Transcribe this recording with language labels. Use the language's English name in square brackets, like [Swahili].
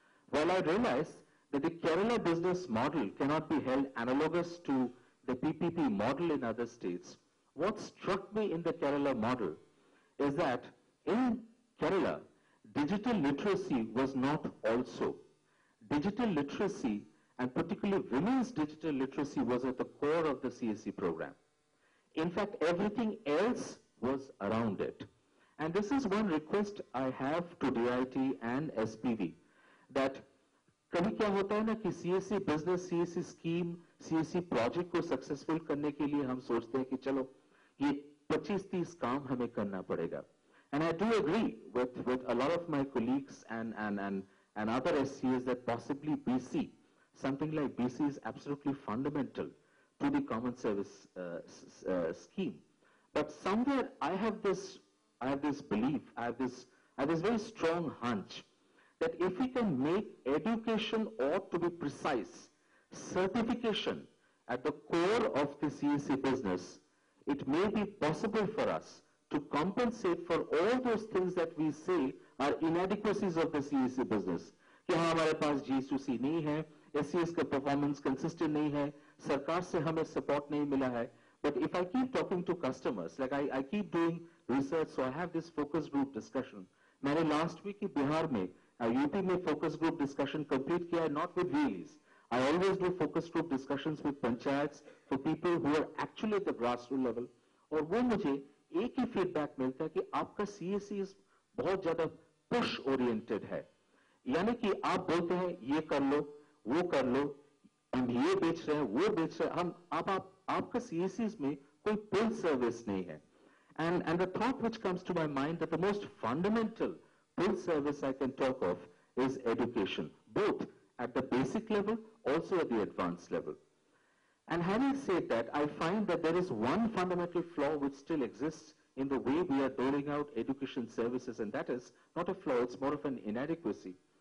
[English] While I realize that the Kerala business model cannot be held analogous to the PPP model in other states, what struck me in the Kerala model is that in Kerala, digital literacy was not also. Digital literacy, and particularly women's digital literacy, was at the core of the CSC program. In fact, everything else was around it. And this is one request I have to DIT and SPV, that [Hindi] कभी क्या होता है ना कि CSC business, CSC scheme, CSC project को successful करने के लिए हम सोचते हैं कि चलो ये 25-30 काम हमें करना पड़ेगा. [English] And I do agree with a lot of my colleagues and other SCAs that possibly BC, something like BC is absolutely fundamental to the common service scheme. But somewhere I have this belief, I have this very strong hunch that if we can make education, or to be precise, certification at the core of the CSC business, it may be possible for us to compensate for all those things that we say are inadequacies of the CSC business. [Hindi] कि हाँ हमारे पास GSUC नहीं है, SCS का performance consistent नहीं है, सरकार से हमें support नहीं मिला है. [English] But if I keep talking to customers, like I keep doing research, so I have this focus group discussion. [Hindi] मैंने last week ही बिहार में यूपी में focus group discussion complete किया, [English] not with VLEs. I always do focus group discussions with panchayats for people who are actually at the grassroots level. [Hindi] और वो मुझे एक ही feedback मिलता है कि आपका सीएससी बहुत ज्यादा पुश ओरिएंटेड है, यानी कि आप बोलते हैं ये कर लो, वो कर लो, हम ये बेच रहे हैं, वो बेच रहे हैं, हम आपका सीएससी में कोई पुल सर्विस नहीं है. [English] And the thought which comes to my mind that the most fundamental pull service I can talk of is education, both at the basic level, also at the advanced level. And having said that, I find that there is one fundamental flaw which still exists in the way we are doling out education services, and that is not a flaw, it's more of an inadequacy.